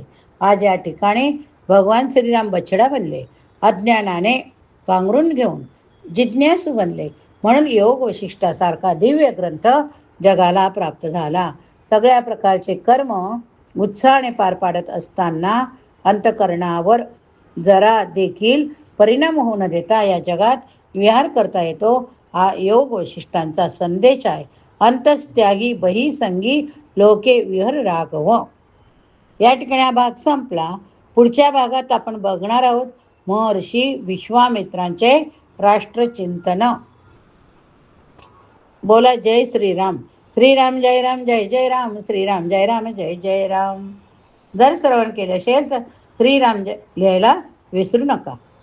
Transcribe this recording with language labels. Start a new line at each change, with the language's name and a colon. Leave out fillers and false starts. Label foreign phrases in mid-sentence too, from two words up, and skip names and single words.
Marathi: आज या ठिकाणी भगवान श्रीराम बछडा बनले, अज्ञानाने पांघरून घेऊन जिज्ञासू बनले, म्हणून योग वशिष्ठासारखा दिव्य ग्रंथ जगाला प्राप्त झाला. सगळ्या प्रकारचे कर्म उत्साहाने पार पाडत असताना अंतकरणावर जरा देखील परिणाम होऊ न देता या जगात विहार करता येतो, हा योग वशिष्ठांचा संदेश आहे.
Sanskrit: अंतस्त्यागी बहिसंगी लोके विहर राघव.
Marathi: या ठिकाणी हा भाग संपला. पुढच्या भागात आपण बघणार आहोत महर्षी विश्वामित्रांचे राष्ट्रचिंतन. बोला जय श्रीराम. श्रीराम जय राम, जय जय राम. श्रीराम जय राम, जय जय राम. जर श्रवण केले असेल तर श्रीराम लिहायला विसरू नका.